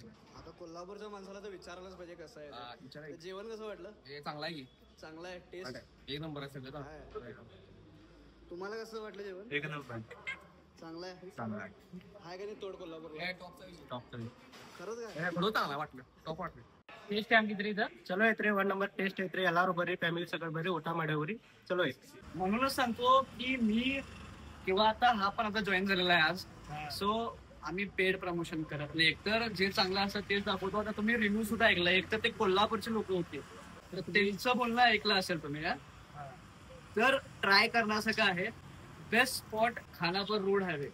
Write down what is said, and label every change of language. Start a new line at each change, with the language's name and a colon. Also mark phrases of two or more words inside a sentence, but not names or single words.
Marathi: आता कोल्हापूरच्या माणसाला तर विचारायलाच पाहिजे कसं आहे ते. जेवण कसं वाटलं? चांगला आहे की? चांगला आहे. टेस्ट एक नंबर आहे सगळं. तुम्हाला कसं वाटलं जेवण? एक नंबर चांगलं आहे. चांगला आहे. हाय का नाही तोड कोल्हापूर? खरंच काय? चांगला वाटलं, टॉप वाटलं.
Kannada: ಟೇಸ್ಟ್ ಹಂಗಿದ್ರಿ ಇದು ಚಲೋ ಐತ್ರಿ. 1 ನಂಬರ್ ಟೇಸ್ಟ್ ಐತ್ರಿ. ಎಲ್ಲಾರು ಬರ್ರಿ, ಫ್ಯಾಮಿಲಿ ಸಗळ ಬರ್ರಿ, ಊಟ ಮಾಡೇವ್ರಿ. चलो ಐತಿ.
Marathi: म्हणूनच सांगतो की मी किंवा आता हा पण आता जॉईन झालेला आहे आज. सो आम्ही
English: paid promotion
Marathi: करत नाही. एकतर जे चांगलं असतं तेच दाखवतो. आता तुम्ही रिव्ह्यू सुद्धा ऐकला, एकतर ते कोल्हापूरचे लोक होते, तर त्यांचं बोलणं ऐकलं असेल तुम्ही. तर ट्राय करण्यासारखं आहे.
English: best spot
Marathi: खानापूर रोड हायवे.